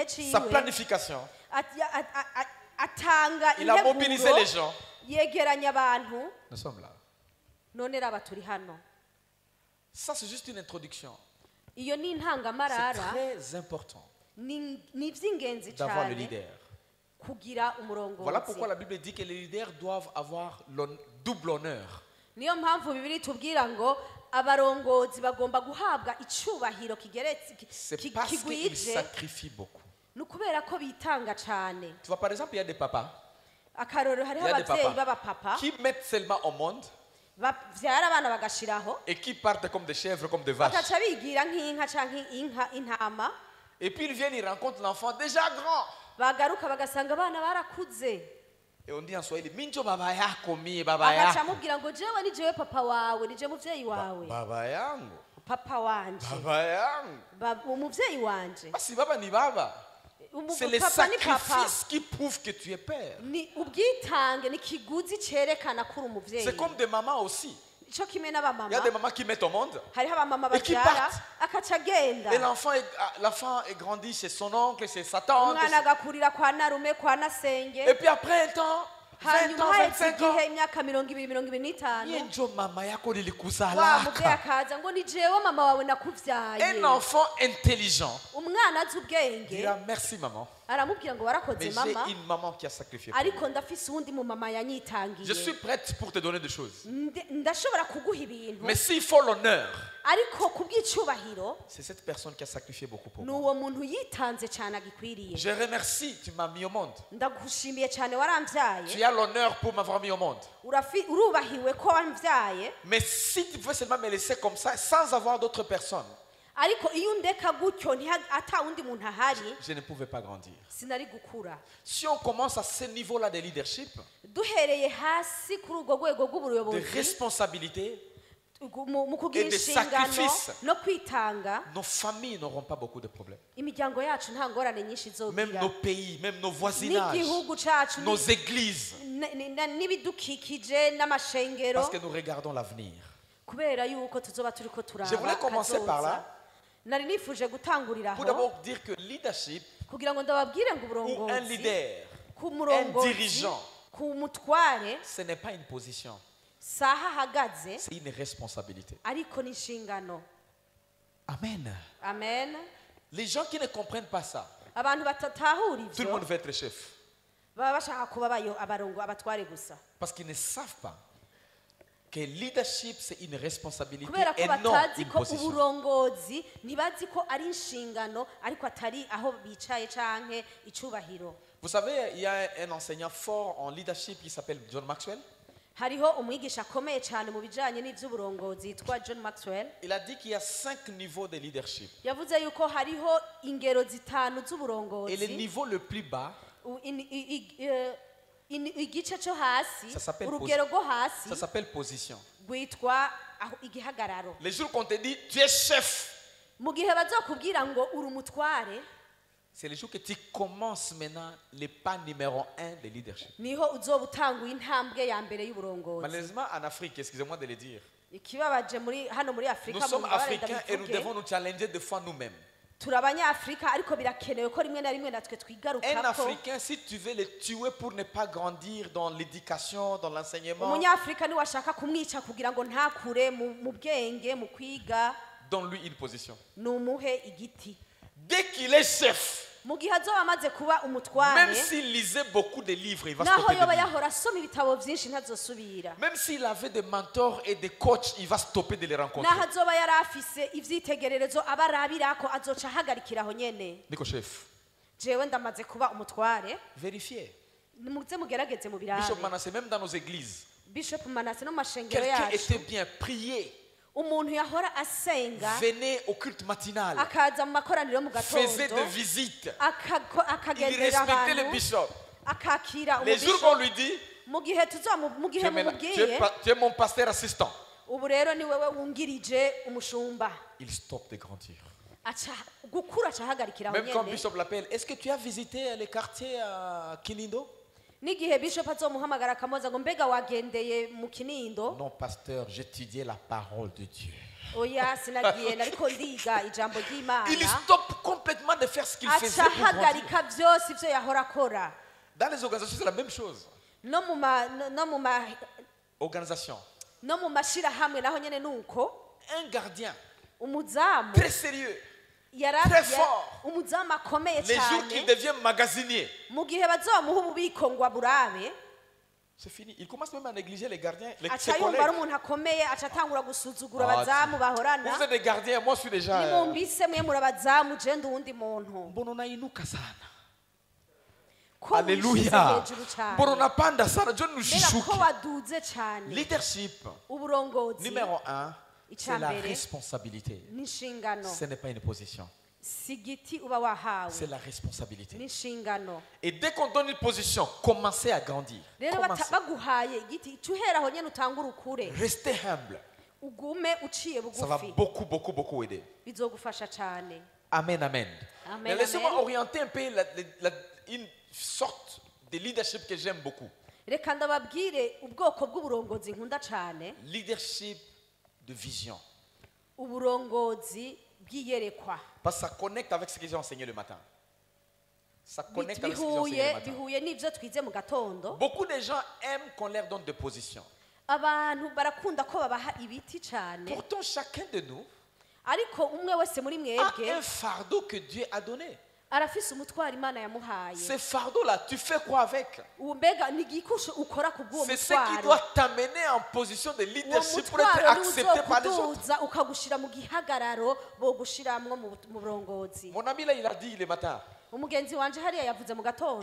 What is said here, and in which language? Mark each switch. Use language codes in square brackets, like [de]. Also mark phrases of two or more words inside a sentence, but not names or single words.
[rn] sa ciwe planification. atanga [fr] Il a mobilisé les gens. [rn] yegeranya abantu [fr] Nous sommes là. [rn] none raba turi hano [fr] Ça, c'est juste une introduction. [rn] iyo ni [fr] C'est [rn] intangamarara [fr] très important [rn] ni iby'ingenzi [fr] d'avoir le [rn] cyane [fr] leader. [rn] kugira [fr] Voilà pourquoi [rn] umurongozi [fr] la Bible dit que les leaders doivent avoir double honneur. [rn] niyo mpamvu bibiri tubwira ngo abarongozi bagomba guhabwa icubahiro kigeretse [fr] C'est parce qu'ils [rn] kigwije [fr] sacrifient beaucoup. [rn] nukubera ko bitanga cyane. [fr] Tu vois, par exemple, il y a des papas [rn] akarorero hariho [fr] Il y a des [rn] abavyeyi [fr] papas [rn] b'abapapa [fr] qui mettent seulement au monde [rn] bavyara abana bagashiraho [fr] et qui partent comme des chèvres, comme des vaches. [rn] bakaca bigira nk'inka canke intama, [fr] Et puis ils viennent, ils rencontrent l'enfant déjà grand. [rn] bagaruka bagasanga abana barakuze, [fr] Et on dit en Swahili, [sw] Minjo baba yako mie baba [rn] agaca [sw] yako. [rn] amubwira ngo jewe ni jewe papa wawe, ni jewe muvyeyi wawe, [sw] Baba yangu, [rn] papa wanje, [sw] baba yangu. [rn] umuvyeyi wanje. [sw] Si baba ni baba. [fr] C'est les [rn] Papa ni papa, [fr] sacrifices qui prouvent que tu es père. [rn] ni ubwitange, ni kiguzi cerekana ko uri umuvyeyi. [fr] C'est comme des mamans aussi. [rn] Ico kimwe [fr] Il y a des [rn] n'abamama, [fr] mamans qui mettent au monde. [rn] hariho abamama [fr] Et qui [rn] bavyara [fr] partent. [rn] akaca agenda, [fr] Et l'enfant est grandi chez son oncle, chez sa tante. [rn] umwana agakurira kwa narume kwa nasenge, [fr] Et puis après un temps, 20 [rn] hanyuma [fr] ans, [rn] haheze [fr] 25 ans, [rn] igihe imyaka 20-25 [sw] Minjo mama yako wa [rn] muvyeyi [sw] lilikuzalaka. [rn] akaza ngo ni jewe mama wawe nakuvyaye. [fr] Un enfant intelligent [rn] Umwana azi ubwenge [fr] dira merci maman. [rn] aramubwira ngo warakoze [fr] Mais [rn] mama, [fr] j'ai une maman qui a sacrifié pour moi. [rn] ariko ndafise uwundi mu mama [fr] Je [rn] yanyitangiye, [fr] suis prête pour te donner des choses. [rn] ndashobora kuguha ibintu, [fr] Mais s'il faut l'honneur, [rn] ariko kubw'icubahiro [fr] c'est cette personne qui a sacrifié beaucoup pour [rn] ni [fr] moi. [rn] uwo muntu yitanze cyane agikwiriye. [fr] Je remercie, tu m'as mis au monde. [rn] Ndagushimiye cyane [fr] Tu [rn] waramvyaye, [fr] as l'honneur pour m'avoir mis au monde. [rn] urubahiwe ko wamvyaye, [fr] Mais si tu pouvais seulement me laisser comme ça, sans avoir d'autres personnes, [rn] ariko iyo undeka gutyo ata wundi muntu ahari [fr] je ne pouvais pas grandir. [rn] sinari gukura. [fr] Si on commence à ce niveau-là de leadership, [rn] Duhereye hasi kuri urwo rwego [fr] de [rn] rw'ubuyobozi, [fr] responsabilité, [rn] mu kugira [fr] et de [rn] inshingano [fr] sacrifice. [rn] no kwitanga, [fr] nos familles n'auront pas beaucoup de problèmes. [rn] imiryango yacu nta ngorane nyinshi [fr] Même [rn] izogira, [fr] nos pays, même nos voisinages, [rn] n'igihugu cacu, [fr] nos églises. [rn] n'ibidukikije n'amashengero, [fr] Parce que nous regardons l'avenir. [rn] kubera yuko tuzoba turiko [fr] Je voulais [rn] turaba [fr] commencer par là. [rn] kazoza. Nari nifuje gutangurira [fr] Pour [rn] aho [fr] d'abord dire que leadership, [rn] kugira ngo ndababwire ngo [fr] ou un [rn] uburongozi [fr] leader, [rn] ku [fr] un [rn] murongozi, [fr] dirigeant, [rn] ku mutware [fr] ce n'est pas une position, [rn] saha ahagaze, [fr] c'est une responsabilité. [rn] ariko ni inshingano. Amen. Amen. [fr] Les gens qui ne comprennent pas ça, [rn] Abantu batatahura [fr] tout le monde [rn] ivyo [fr] veut être chef. [rn] baba bashaka kuba abatware gusa, [fr] Parce qu'ils ne savent pas que leadership, c'est une responsabilité [rn] kubera ko [fr] et non [rn] batazi [fr] une [rn] ko [fr] position. [rn] uburongozi, ntibazi ko ari inshingano ariko atari aho bicaye canke icubahiro. [fr] Vous savez, il y a un enseignant fort en leadership qui s'appelle John Maxwell. [rn] Hariho umwigisha akomeye cyane mu bijanye n'ivy'uburongozi yitwa John Maxwell. [fr] Il a dit qu'il y a 5 niveaux de leadership. [rn] Yavuze yuko hariho ingero zitanu [fr] Et le [rn] z'uburongozi. [fr] niveau le plus bas, [rn] Igice cyo hasi, [fr] Ça s'appelle [rn] urugero rwo hasi [fr] ça s'appelle position. [rn] rwitwa igihagararo. [fr] Les jours qu'on te dit, tu es chef, [rn] Mu gihe bazokubwira ngo uri umutware, [fr] c'est le jour que tu commences maintenant le pas numéro 1 de leadership. [rn] niho uzoba utanguye intambwe ya mbere y'uburongozi. [fr] Malheureusement, en Afrique, excusez-moi de le dire, [rn] Ikibabaje hano muri [fr] nous [rn] Afrika, [fr] sommes [rn] mubabare [fr] africains et nous [rn] ndabivuge, [fr] devons nous challenger des fois nous-mêmes. [rn] turi abanyafrika ariko birakenewe ko rimwe na rimwe natwe [fr] Un [rn] twigarukako. [fr] Africain, si tu veux le tuer pour ne pas grandir dans l'éducation, dans l'enseignement, [rn] Umunyafrika niwashaka kumwica kugira ngo ntakure mu bwenge, mu kwiga, [fr] donne-lui une position. [rn] numuhe igiti. [fr] Dès qu'il est chef, [rn] Mu gihe azoba amaze kuba umutware, [fr] même s'il lisait beaucoup de livres, il va [rn] naho [fr] stopper de [rn] yoba [fr] lire. [rn] yahora asoma ibitabo byinshi ntazosubira, [fr] Même s'il avait des mentors et des coachs, il va stopper de les rencontrer. [rn] naho azoba yari afise ivyitegererezo abarabirako azoca ahagarikiraho nyene. Nico chef, Jewe ndamaze kuba umutware, [fr] vérifiez. [rn] muze mugerageze mu Bishop birabe. [fr] Manasseh, même dans nos églises, [rn] Bishop Manase no mu mashengero [fr] quelqu'un [rn] yacu, [fr] était bien prié, [rn] umuntu yahora asenga [fr] venait au culte matinal, [rn] akaza mu makoraniro mu [fr] faisait [rn] gatondo, [fr] des visites, il [rn] akagenderera [fr] respectait le [rn] abantu, [fr] bishop. [rn] akakira [fr] Les jours qu'on [rn] umubisho. [fr] lui dit, [rn] Mu gihe [fr] tu es, maintenant- [rn] mumubwiye [fr] tu es mon pasteur assistant, [rn] ubu rero ni wewe wungirije umushumba, [fr] il stoppe de grandir. [rn] aca gukura aca ahagarikiraho [fr] Même quand [rn] nyene. [fr] Bishop l'appelle, est-ce que tu as visité les quartiers à Kilindo? [rn] N'igihe bishop azomuhamagara akamubaza ngo mbega wagendeye mu Kinindo, [fr] Non, pasteur, j'étudiais la parole de Dieu. [rn] oya sinagiye nariko ndiga ijambo [fr] Il [rn] ry'Imana. [fr] stoppe complètement de faire ce qu'il faisait [rn] Aca [fr] pour grandir. [rn] ahagarika vyose ivyo yahora akora. [fr] Dans les organisations, c'est la même chose. [rn] No [fr] Organisation. [rn] mu mashirahamwe naho nyene nuko [fr] Un gardien [rn] umuzamu [fr] très sérieux, très fort. [rn] umuzamu akomeye [fr] Les jours qu'il [rn] cyane, [fr] devient magasinier, [rn] mu gihe bazomuha ububiko ngo aburabe, [fr] C'est fini. Il commence même à négliger les gardiens, [rn] aca [fr] ses [rn] yumva ari [fr] collègues. [rn] umuntu akomeye aca atangura gusuzugura Ah, abazamu bahorana [fr] Vous êtes des gardiens, moi je suis déjà. [rn] nimumbise mwe muri abazamu je ndi uwundi muntu [sw] Mbona unainuka sana. [rn] ko wishize Alléluia. hejuru cyane [sw] Mbona unapanda sana. John [rn] mbega [sw] Nushishuki. [rn] ko waduze cyane [fr] Leadership, [rn] uburongozi [fr] numéro 1, c'est la [rn] Icambere. [fr] responsabilité. [rn] n'inshingano [fr] Ce n'est pas une position. [rn] si igiti uba wahawe [fr] C'est la responsabilité. [rn] n'inshingano [fr] Et dès qu'on donne une position, commencez à grandir. [rn] rero [fr] Commencez. [rn] baguhaye igiti cyo uhera aho nyene utangura ukure [fr] Restez humble. [rn] ugume uciye [fr] Ça va [rn] bugufi [fr] beaucoup, beaucoup, beaucoup aider. [rn] bizogufasha cyane [fr] Amen, amen. [rn] Amen, [fr] Mais laissez-moi [rn] amen. [fr] orienter un peu une sorte de leadership que j'aime beaucoup. [rn] reka ndababwire ubwoko bw'uburongozi nkunda cyane [fr] Leadership de vision. [rn] uburongozi bw'iyerekwa [fr] Parce que ça connecte avec ce que j'ai enseigné le matin. Ça connecte avec ce que j'ai enseigné le matin. [rn] bihuye n'ibyo twize mu gatondo [fr] Beaucoup de gens aiment qu'on leur donne des positions. [rn] abantu barakunda ko babaha ibiti cyane [fr] Pourtant, chacun de nous [rn] ariko umwe wese muri [fr] a [rn] mwebwe [fr] un fardeau que Dieu a donné. [rn] arafise umutwaro imana yamuhaye [fr] Ce fardeau-là, tu fais quoi avec? [rn] ubu mbega ni igikusho ukora ku bw'uwo [fr] C'est ce qui [rn] mutwaro [fr] doit t'amener en position de [rn] uwo [fr] leadership pour être [rn] mutwaro niwo [fr] accepté par les autres. [rn] uzokuduza ukagushira mu gihagararo bogushiramwo mu burongozi [fr] Mon ami là, il a dit le matin, [rn] umugenzi wanje hariya yavuze mu gatondo